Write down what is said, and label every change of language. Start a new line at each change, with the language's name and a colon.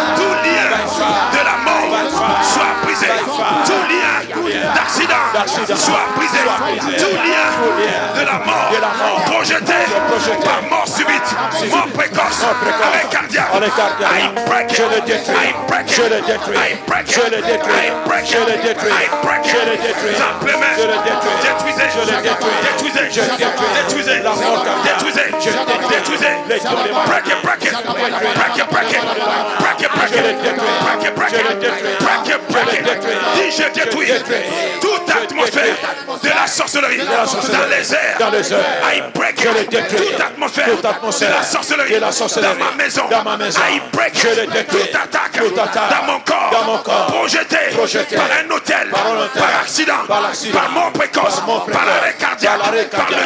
French: Tout lien de la mort soit brisé. Tout lien d'accident soit brisé. Tout lien de la mort projeté par mort subite, mort précoce, avec cardiaque.
English: I break it, I break it, I break it, I break it, I break it.
French: Simplement, détruisez, détruisez, détruisez, détruisez, détruisez.
English: Break it, break it, break it, break it, break it, break it, break it, break it, break it, break it.
French: Dis je détruis toute atmosphère de la sorcellerie dans les airs.
English: I break it,
French: toute atmosphère de la sorcellerie dans ma maison.
English: I break it,
French: toute attaque dans mon corps projetée par un hôtel, par accident, par mort précoce, par arrêt cardiaque, par le